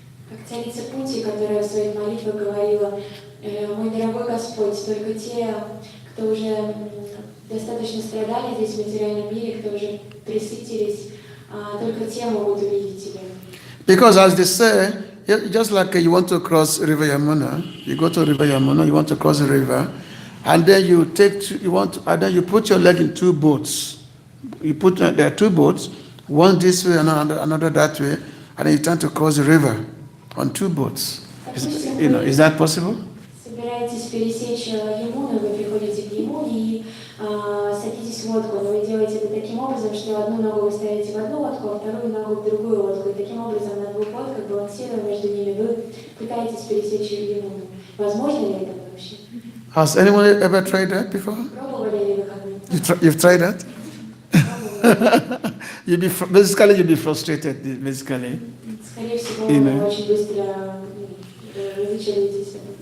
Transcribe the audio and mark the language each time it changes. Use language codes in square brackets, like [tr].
[ru] Как царица Кунти, которая в своих молитвах говорила: мой дорогой Господь, только те, кто уже достаточно страдали здесь в материальном мире, кто уже пресытились, только те могут увидеть тебя. [en] Because as they say, just like you want to cross River Yamuna, you go to River Yamuna, you want to cross the river, and then and then you put your leg in two boats. There are two boats, one this way and another that way, and then you try to cross the river on two boats. Is that possible? [ru] Собираетесь пересечь Ямуну, вы приходите к Ямуне и садитесь в лодку, но вы делаете это таким образом, что одну ногу вы ставите в одну лодку, а вторую ногу в другую лодку, и таким образом на двух лодках, балансируя между ними, вы пытаетесь пересечь Ямуну. Возможно ли это вообще? [en] Has anyone ever tried that before? [ru] Пробовали ли вы когда-нибудь? [en] You've tried that? You'll be frustrated, basically. [ru] Скорее всего, вы очень быстро разочаруетесь.